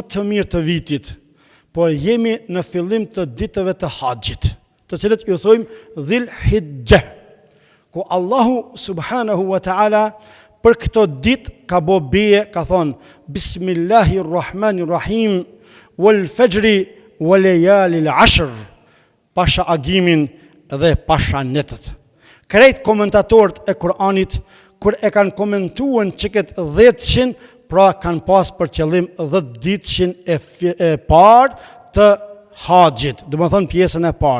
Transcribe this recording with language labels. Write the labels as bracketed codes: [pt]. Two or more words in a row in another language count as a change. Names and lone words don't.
[sq] të mirë të vitit, por jemi në fillim të ditëve të haxhit, të cilët ju thojmë Dhil Hijjah, ku Allahu [ar] سبحانه وتعالى [sq] për këto ditë ka bo beje, ka thonë [ar] بسم الله الرحمن الرحيم والفجر وليال عشر, [sq] pasha agimin dhe pasha netët. Krejt komentatorët e Kur'anit, kur e kanë komentuar që këtë 10-shin, pra kanë pas për qëllim 10 ditëshin e parë të haxhit, do të thonë pjesën e parë.